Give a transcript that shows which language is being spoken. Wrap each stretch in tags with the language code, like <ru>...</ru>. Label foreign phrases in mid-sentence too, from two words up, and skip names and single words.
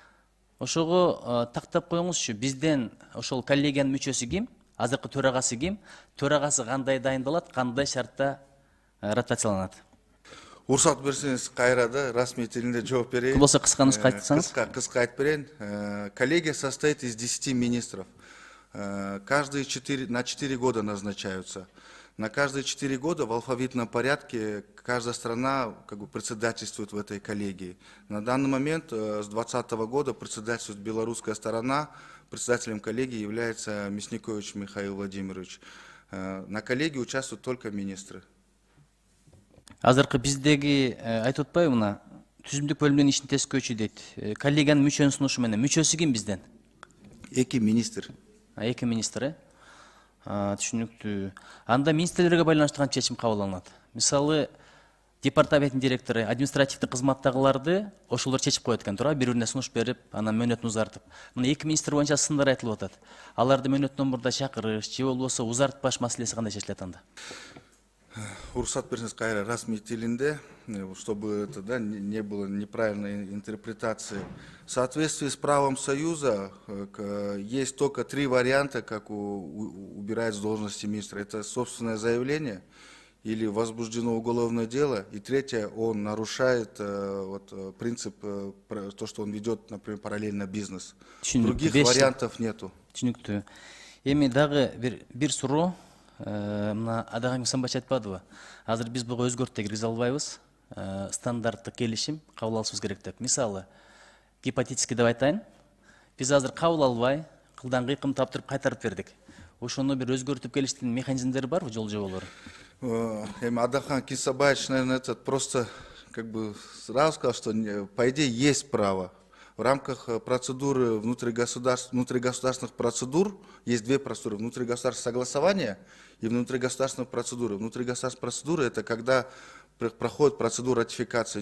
<ky>Ошого тактап коюңузчу, бизден ошол коллегиянын мүчөсү ким? Азыркы төрагасы ким? Төрагасы кандай дайындалат, кандай шартта ротацияланат? Уруксат берсеңиз, кайра да расмий тилинде жооп берейин. Болсо кысканычка айтсаңыз. Кыска айтып берейин.</ky> <ru>Коллегия состоит из 10 министров. Каждые 4 года назначаются. На каждые 4 года в алфавитном порядке каждая страна председательствует в этой коллегии. На данный момент с 2020 года председательствует белорусская сторона. Председателем коллегии является Мясникович Михаил Владимирович. На коллегии участвуют только министры.</ru> <ky>Азыркы биздеги айтып атпайбы, мына түзүмдүк бөлүмүнүн ишин тескөөчү дейт. Коллегиянын мүчөнүн сунушу менен. Мүчөсү ким бизден? 2 министр. 2 министр, түшүнүктүү. Анда министрлерге байланыштуу канча чечим кабыл алынат? Мисалы, департаменттин директору, административдик кызматтагыларды ошолор чечип коет экен, туура, бири-бирине сунуш берип, анан мөөнөтүн узартып. Мына 2 министр боюнча сындар айтылып атат. Аларды мөөнөттөн мурда чакырыш, же болбосо узартпаш маселеси кандай чечилет анда? Уруксат берсеңиз, кайра расмий тилинде,</ky> <ru>чтобы это не было неправильной интерпретации. В соответствии с правом Союза есть только 3 варианта, как убирать с должности министра. Это собственное заявление или возбуждено уголовное дело. И третье, он нарушает принцип, то, что он ведет, например, параллельно бизнес. Других вариантов нету.</ru> <ky>Түшүнүктүү. Эми дагы бир суроо. Мына Адагым Самбач айтпадыбы? Азыр биз буга өзгөртүү киргизе албайбыз. Стандарттык келишим кабыл алышыбыз керек деп. Мисалы, гипотетически деп айтайын. Биз азыр кабыл албай, кылдан кыйкым таптырып кайтарып бердик. Ошону бир өзгөртүп келиштин механизмдери барбы, жол жоболору? Эми Адахан Кисабаевич,</ky> <ru>наверное, просто сразу сказал, что по идее есть право. В рамках процедуры внутригосударственных процедур есть 2 процедуры. Внутригосударственное согласование и внутригосударственная процедура. Внутригосударственная процедура — это когда проходит процедура ратификации.</ru>